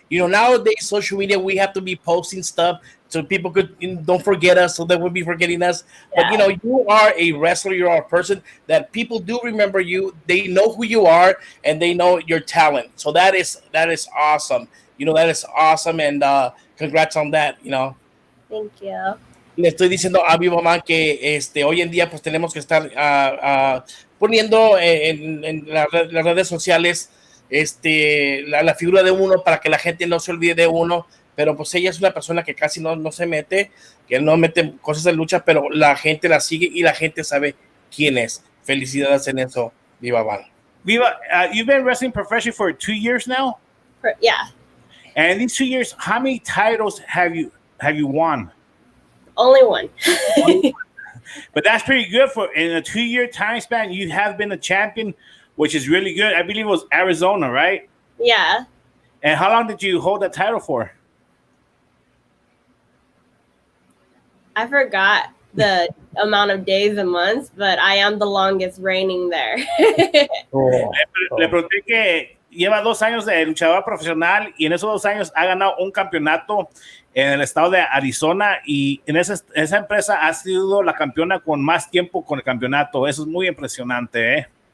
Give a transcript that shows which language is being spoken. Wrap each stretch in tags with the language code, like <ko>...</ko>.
<en>Nowadays, social media, we have to be posting stuff so people don't forget us, so they will be forgetting us. Yeah. But you are a wrestler. You are a person that people do remember you. They know who you are, and they know your talent. So that is awesome. That is awesome, and congrats on that. Thank you.</en> <es>Le estoy diciendo a mi mamá que hoy en día pues tenemos que estar poniendo en las redes sociales la figura de uno para que la gente no se olvide de uno, pero pues ella es una persona que casi no se mete, que no mete cosas de lucha, pero la gente la sigue y la gente sabe quién es. Felicidades en eso, Viva Van.</es> <en>Viva, you've been wrestling professionally for 2 years now? Yeah. And in these 2 years, how many titles have you won? Only one. But that's pretty good for in a 2-year time span. You have been a champion, which is really good. I believe it was Arizona, right? Yeah. And how long did you hold that title for? I forgot the amount of days and months, but I am the longest reigning there.</en> <es>Le pregunté que lleva 2 años de luchador profesional y en esos 2 años ha ganado un campeonato en el estado de Arizona y en esa empresa ha sido la campeona con más tiempo con el campeonato. Eso es muy impresionante, ¿eh?</es>